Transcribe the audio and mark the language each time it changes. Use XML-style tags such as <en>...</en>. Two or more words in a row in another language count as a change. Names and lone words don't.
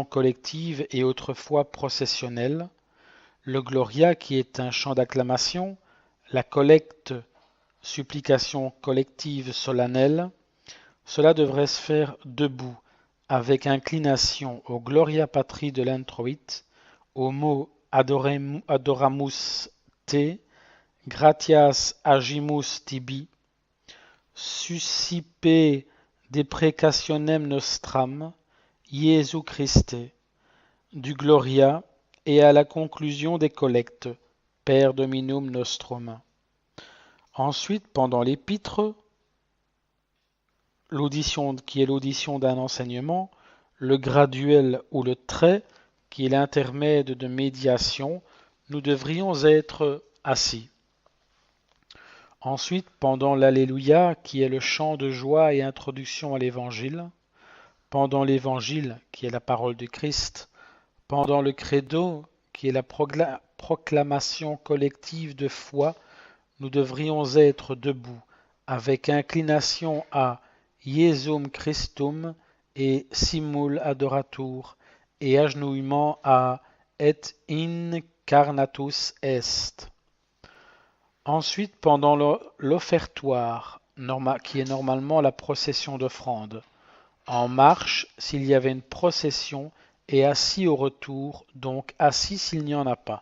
<fr>collective et autrefois processionnelle, le gloria, qui est un chant d'acclamation, la collecte, supplication collective solennelle, cela devrait se faire debout, avec inclination au</fr> <la>Gloria Patri</la> <fr>de l'introïte, au mot</fr> <la>Adoramus te, Gratias agimus tibi, Suscipe deprecationem nostram, Jesu Christe,</la> <fr>du Gloria et à la conclusion des collectes,</fr> <la>Per Dominum Nostrum.</la> <fr>Ensuite, pendant l'épître, l'audition qui est l'audition d'un enseignement, le graduel ou le trait qui est l'intermède de médiation, nous devrions être assis. Ensuite, pendant l'Alléluia qui est le chant de joie et introduction à l'Évangile, pendant l'Évangile qui est la parole de Christ, pendant le credo qui est la proclamation collective de foi, nous devrions être debout avec inclination à</fr> <la>Iesum Christum et simul adoratur,</la> <fr>et agenouillement à</fr> <la>Et incarnatus est.</la> <fr>Ensuite, pendant l'offertoire, qui est normalement la procession d'offrande, en marche s'il y avait une procession et assis au retour, donc assis s'il n'y en a pas.</fr>